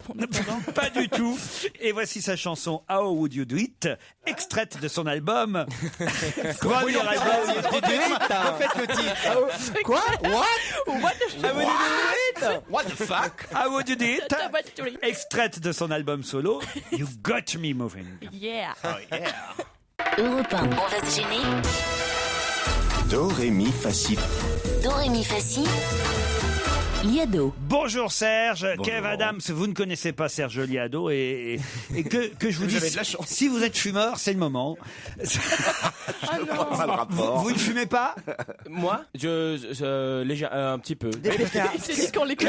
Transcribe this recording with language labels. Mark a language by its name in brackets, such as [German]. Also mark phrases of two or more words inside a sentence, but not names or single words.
[French] Pas du tout. Et voici sa chanson How Would You Do It, extraite de son album. Premier album. Faites le titre. Quoi? [English] What the fuck? [French] How Would You Do It, extraite de son album solo You've Got Me Moving. Yeah. Europe 1, on va se gêner. Do, ré, mi, fa, si. Do, ré, mi, fa, si. Liado. Bonjour Serge, Kev Adams, vous ne connaissez pas Serge Liado et que je vous dise, si vous êtes fumeur, c'est le moment. Vous ne fumez pas? Moi, un petit peu. C'est dit qu'on l'écoute.